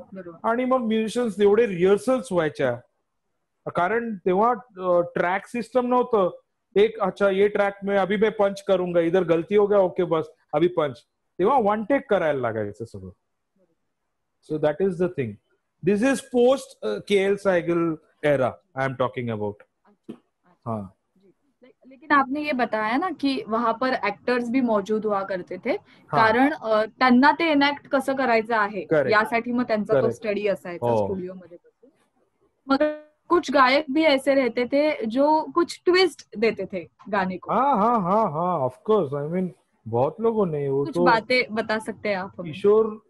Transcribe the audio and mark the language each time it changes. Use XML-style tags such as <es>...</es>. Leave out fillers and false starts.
<mr>आणि मग म्युझिशियन्स एवढे रिहर्सल्स व्हायच्या, कारण तेव्हा ट्रॅक सिस्टम नव्हतं.</mr> <hi>एक अच्छा ये ट्रॅक में अभी मैं पंच करूंगा, इधर गलती हो गया, ओके बस अभी पंच.</hi> <mr>तेव्हा वन टेक करायला लागायचं सगळं.</mr> <en>So that is the thing. This is post KL Sehgal era I am talking about.</en> <hi>हाँ, लेकिन आपने ये बताया ना कि वहां पर एक्टर्स भी मौजूद हुआ करते थे,</hi> <mr>कारण त्यांना ते एनॅक्ट कसं करायचं आहे यासाठी मग त्यांचा तो स्टडी असायचा स्टुडिओ मध्ये.</mr> <hi>मग कुछ गायक भी ऐसे रहते थे जो कुछ ट्विस्ट देते थे गाने को. हाँ</hi> <en>Of course. I mean</en> <hi>बहुत लोगों ने वो कुछ तो बातें बता सकते हैं आप हमें?</hi>